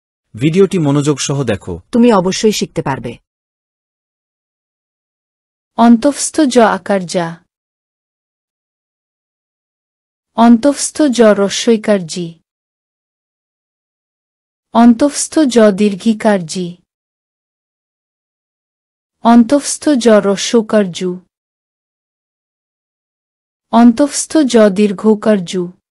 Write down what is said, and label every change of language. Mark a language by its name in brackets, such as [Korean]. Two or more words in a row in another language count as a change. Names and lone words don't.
[Bangla] ভিডিওটি মনোযোগ সহ দেখো। তুমি অবশ্যই শিখতে পারবে। অন্তঃস্থ জ আকার যা। অন্তঃস্থ জ রস্বইকার জি। অন্তঃস্থ জ দীর্ঘিকার জি। অন্তঃস্থ জ রস্বকার জু। অন্তঃস্থ জ দীর্ঘকার জু।